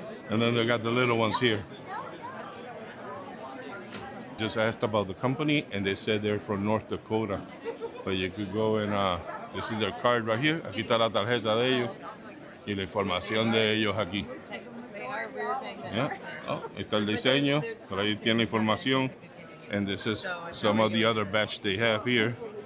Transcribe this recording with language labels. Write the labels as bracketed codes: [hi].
[en] And then they got the little ones here. Just asked about the company, and they said they're from North Dakota. But you could go and, this is their card right here. [es] Aquí está la tarjeta de ellos y la información de ellos aquí. Yeah. Oh, ahí está el diseño. Por ahí tiene información. [en] And this is some of the other batch they have here.